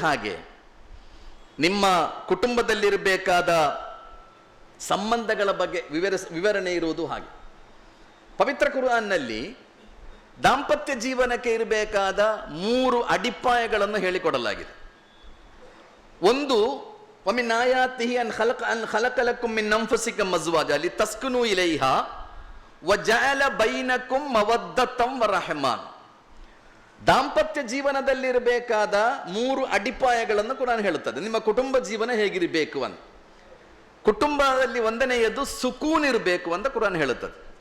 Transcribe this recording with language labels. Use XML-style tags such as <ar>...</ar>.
<kn>ಹಾಗೆ ನಿಮ್ಮ ಕುಟುಂಬದಲ್ಲಿರಬೇಕಾದ ಸಂಬಂಧಗಳ ಬಗ್ಗೆ ವಿವರಣೆ ಇರುವುದು ಹಾಗೆ. ಪವಿತ್ರ ಕುರ್ಆನ್ನಲ್ಲಿ ದಾಂಪತ್ಯ ಜೀವನಕ್ಕೆ ಇರಬೇಕಾದ 3 ಅಡಿಪಾಯಗಳನ್ನು ಹೇಳಿಕೊಡಲಾಗಿದೆ.</kn> <ar>ಒಂದು, ومن آياته أن خلق لكم من أنفسكم أزواجا لتسكنوا إليها وجعل بينكم مودة ورحمة.</ar> <kn>ದಾಂಪತ್ಯ ಜೀವನದಲ್ಲಿರಬೇಕಾದ 3 ಅಡಿಪಾಯಗಳನ್ನು ಕುರಾನ್ ಹೇಳುತ್ತದೆ, ನಿಮ್ಮ ಕುಟುಂಬ ಜೀವನ ಹೇಗಿರಬೇಕು ಅಂತ. ಕುಟುಂಬದಲ್ಲಿ 1ನೆಯದು ಸುಕೂನ್ ಇರಬೇಕು ಅಂತ ಕುರಾನ್ ಹೇಳುತ್ತದೆ.</kn>